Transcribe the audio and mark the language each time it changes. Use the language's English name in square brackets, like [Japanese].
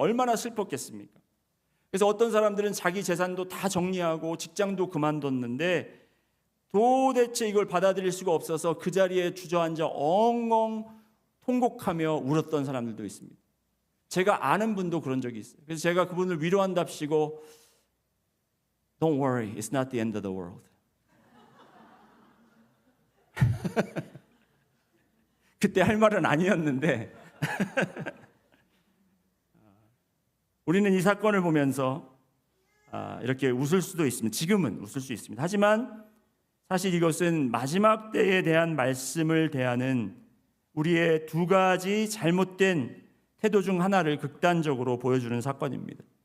[Korean] 얼마나 슬펐겠습니까? 그래서 어떤 사람들은 자기 재산도 다 정리하고 직장도 그만뒀는데 도대체 이걸 받아들일 수가 없어서 그 자리에 주저앉아 엉엉 통곡하며 울었던 사람들도 있습니다. 제가 아는 분도 그런 적이 있어요. 그래서 제가 그분을 위로한답시고 [English] Don't worry, it's not the end of the world. [Korean] 그때 할 말은 아니었는데 우리는 이 사건을 보면서 이렇게 웃을 수도 있습니다. 지금은 웃을 수 있습니다. 하지만 사실 이것은 마지막 때에 대한 말씀을 대하는 우리의 두 가지 잘못된 태도 중 하나를 극단적으로 보여주는 사건입니다.